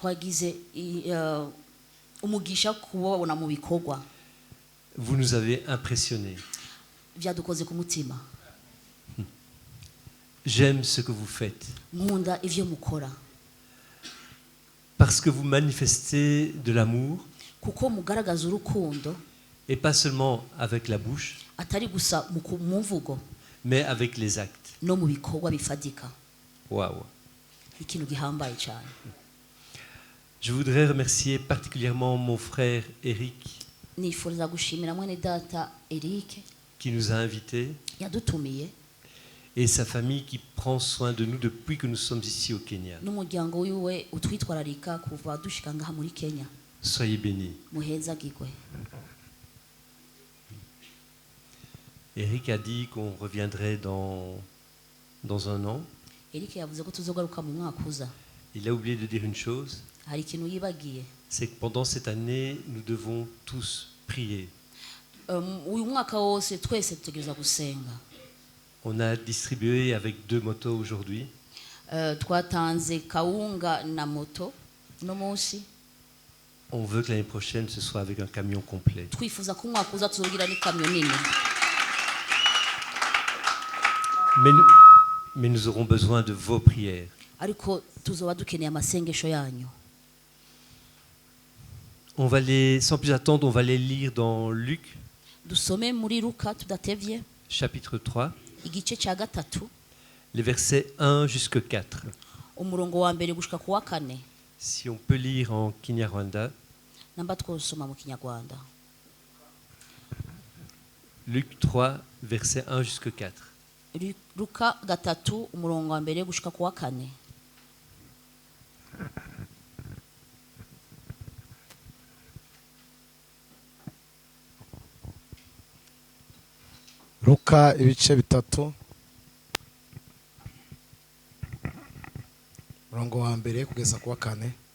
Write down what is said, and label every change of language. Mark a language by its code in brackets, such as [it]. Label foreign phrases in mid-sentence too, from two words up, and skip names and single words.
[fr] Vous nous avez impressionnés. J'aime ce que vous faites. Parce que vous manifestez de l'amour. [rn] kuko mugaragaza urukundo [fr] Et pas seulement avec la bouche, [rn] atari gusa mu mvugo [fr] mais avec les actes. [rn] no mu bikorwa bifadika. [fr] Waouh. [rn] Ikintu gihambaye cyane. [fr] Je voudrais remercier particulièrement mon frère Eric [rn] Nifuriza gushimira mwene data Eric [fr] qui nous a invités [rn] yadutumiye [fr] et sa famille qui prend soin de nous depuis que nous sommes ici au Kenya. [rn] n'umuryango wiwe utwitwararika kuva dushika ngaha muri Kenya. [fr] Soyez bénis. [rn] Muheza gigwe. [fr] Eric a dit qu'on reviendrait dans un an. [rn] Eric yavuze ko tuzogaruka mu mwaka uza. [fr] Il a oublié de dire une chose, [rn] Hari ikintu yibagiye. [fr] c'est que pendant cette année, nous devons tous prier. [rn] Uyu mwaka wose twese tutegereza gusenga. [fr] On a distribué avec 2 motos aujourd'hui. [rn] Twatanze kawunga na moto no munsi. [fr] On veut que l'année prochaine, ce soit avec un camion complet. [rn] Twifuza ko umwaka uza tuzogira n'ikamyo nini. [fr] Mais nous aurons besoin de vos prières. [rn] Ariko tuzoba dukeneye amasengesho yanyu. [fr] On va sans plus attendre, on va les lire dans Luc, [rn] Dusome muri Luka tudatevye [fr] chapitre 3, [rn] igice cya gatatu [fr] les versets 1 jusqu'à 4. [rn] umurongo wa mbere gushika ku wa 4. [fr] Si on peut lire en Kinyarwanda. [rn] Namba twosoma mu Kinyarwanda. [fr] Luc 3, versets 1 jusqu'à 4. [rn] Luka gatatu umurongo wa mbere gushika ku wa 4. [rw] Luka ibice bitatu umurongo wa mbere kugeza ku wa 4.